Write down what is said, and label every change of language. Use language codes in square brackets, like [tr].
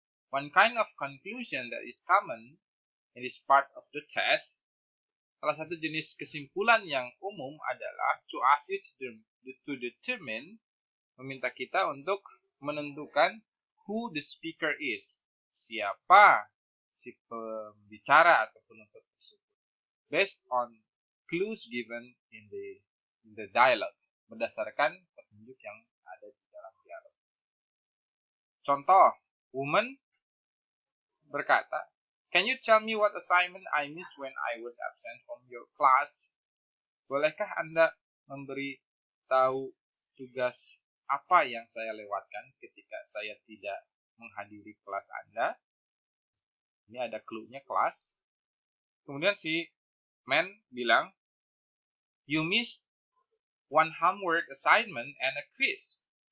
[en] One kind of conclusion that is common in this part of the test, [id] salah satu jenis kesimpulan yang umum adalah [en] to ask you to determine, [id] meminta kita untuk menentukan [en] who the speaker is, [id] siapa si pembicara atau penuntut tersebut, [en] based on clues given in the dialogue, [id] berdasarkan petunjuk yang ada di dalam dialog. Contoh, woman berkata, [en] "Can you tell me what assignment I missed when I was absent from your class?" [id] Bolehkah Anda memberi tahu tugas apa yang saya lewatkan ketika saya tidak menghadiri kelas Anda? Ini ada clue-nya kelas. Kemudian si man bilang, [en] "You missed one homework assignment and a quiz."